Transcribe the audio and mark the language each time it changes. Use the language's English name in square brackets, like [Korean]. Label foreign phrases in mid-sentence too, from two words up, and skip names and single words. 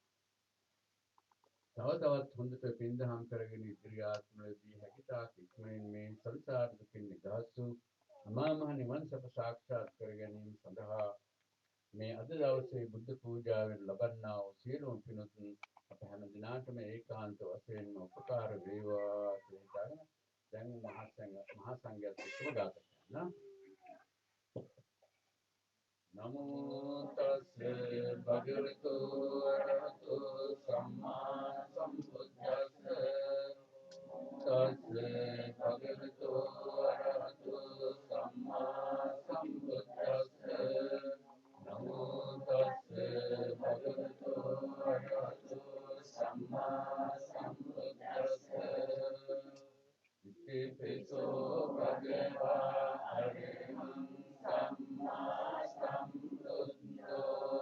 [Sinhala] තව තවත් හොඳට පින් දහම් කරගෙන ඉදිරි ආත්මවලදී හැකිතාක් ඉක්මනින් මේ සංසාර දුකින් නිදහස් වූ අමා මහ නිවන් සප සාක්ෂාත් කර ගැනීම සඳහා මේ අද දවසේ බුද්ධ පූජාවෙන් ලබන්නා වූ සියලුම පිනුත් අප හැම දිනාටම ඒකාන්ත වශයෙන්ම උපකාර වේවා කියලා හිතාගෙන දැන් මහා සංඝයාත් එක්කම ගාථා කරනවා. [Pali] නමෝ තස්සේ භගවතු අරහතෝ සම්මා සම්බුද්දස්සේ තස්සේ භගවතු අරහතෝ සම්මා සම්බුද්දස්සේ නමෝ තස්සේ භගවතු අරහතෝ සම්මා සම්බුද්දස්සේ ඉතිපිසෝ භගවා අරහං සම්මා සම්බුද්ධෝ